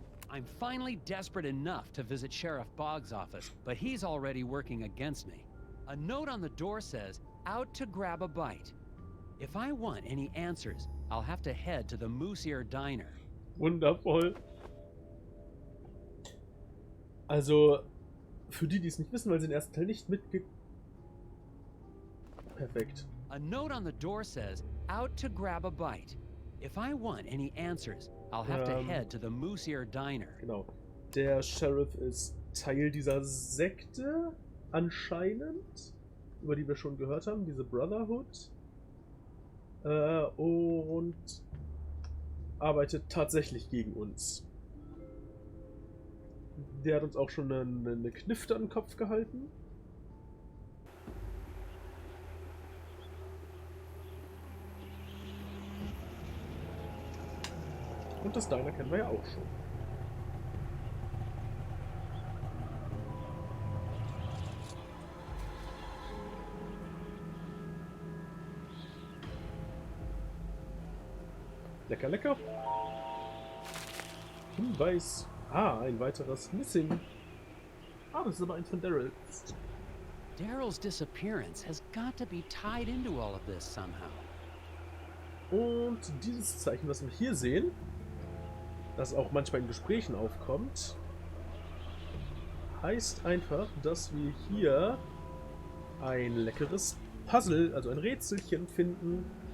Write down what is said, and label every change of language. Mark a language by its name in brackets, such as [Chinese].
[English] I'm finally desperate enough to visit Sheriff Boggs' office, but he's already working against me. A note on the door says, "Out to grab a bite." If I want any answers, I'll have to head to the Moose Ear Diner. [German] Wundervoll. Also, für die, die es nicht wissen, weil sie den ersten Teil nicht Perfekt. [English] A note on the door says, "Out to grab a bite." If I want any answers, I'll have to head to the Moose Ear Diner. [German] Genau. Der Sheriff ist Teil dieser Sekte, anscheinend, über die wir schon gehört haben, diese Brotherhood. Und arbeitet tatsächlich gegen uns. Der hat uns auch schon eine Knifte an den Kopf gehalten. Und das Diner kennen wir ja auch schon. Lecker, lecker. Hinweis. Ah, ein weiteres Missing. Ah, das ist aber eins von Daryl. [English] Daryl's disappearance has got to be tied into all of this somehow. [German] Und dieses Zeichen, was wir hier sehen, das auch manchmal in Gesprächen aufkommt, heißt einfach, dass wir hier ein leckeres Puzzle, also ein Rätselchen finden.